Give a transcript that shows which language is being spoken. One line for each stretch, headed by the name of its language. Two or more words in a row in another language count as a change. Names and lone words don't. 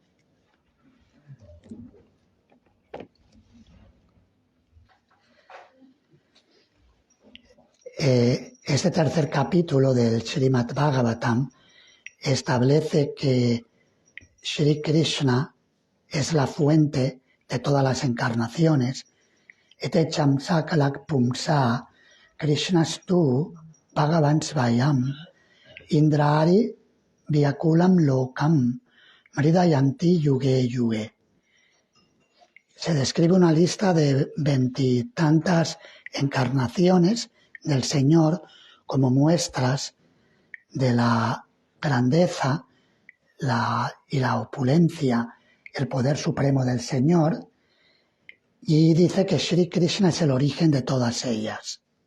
Spanish: Este tercer capítulo del Srimad Bhagavatam establece que Sri Krishna es la fuente de todas las encarnaciones.
Sanskrit: एते चांशकलाः पुंसः कृष्णस्तु भगवान् स्वयम् इन्द्रारि व्याकुलं लोकं मृडयन्ति युगे युगे.
Spanish: Se describe una lista de 20 y tantas encarnaciones del Señor como muestras de la grandeza y la opulencia, el poder supremo del Señor, y dice que Sri Krishna es el origen de todas ellas.